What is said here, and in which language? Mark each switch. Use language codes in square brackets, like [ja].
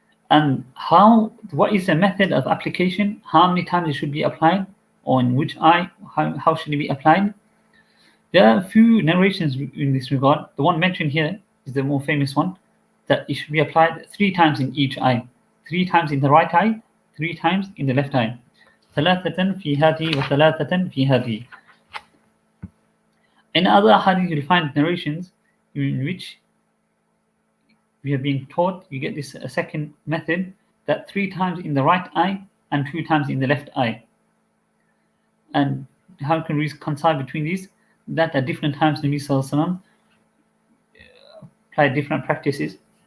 [en] And what is the method of application? How many times it should be applied, or in which eye? How should it be applied? There are a few narrations in this regard. The one mentioned here is the more famous one, that it should be applied 3 times in each eye. 3 times in the right eye, 3 times in the left eye. [ar] ثلاثة في هذه وثلاثة في هذه. [en] In other hadith, you'll find narrations in which we have been taught, you get this second method, that 3 times in the right eye and 2 times in the left eye. And how can we reconcile between these? That at different times Nabi Sallallahu Alaihi Wasallam applied different practices.